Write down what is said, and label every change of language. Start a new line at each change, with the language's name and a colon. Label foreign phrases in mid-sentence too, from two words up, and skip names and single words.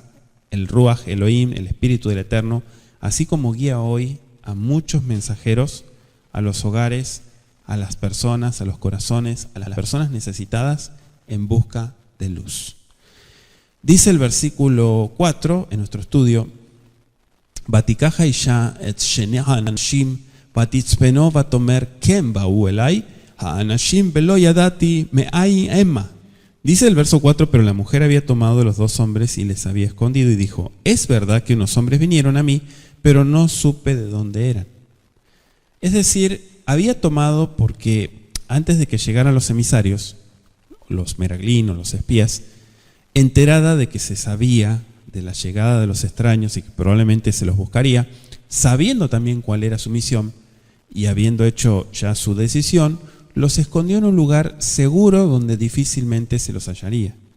Spanish: El
Hebrew: רוח אלוהים,
Spanish: el Espíritu del Eterno, así como guía hoy a muchos mensajeros a los hogares, a las personas, a los corazones, a las personas necesitadas en busca de luz. Dice el versículo 4 en nuestro estudio:
Hebrew: ותיקח האישה את שני האנשים ותצפנו ותאמר כן באו אליי האנשים ולא ידעתי מאין המה.
Spanish: Dice el verso 4, pero la mujer había tomado de los dos hombres y les había escondido y dijo, es verdad que unos hombres vinieron a mí, pero no supe de dónde eran. Es decir, había tomado porque antes de que llegaran los emisarios, los meraglinos, los espías, enterada de que se sabía de la llegada de los extraños y que probablemente se los buscaría, sabiendo también cuál era su misión y habiendo hecho ya su decisión, los escondió en un lugar seguro donde difícilmente se los hallaría.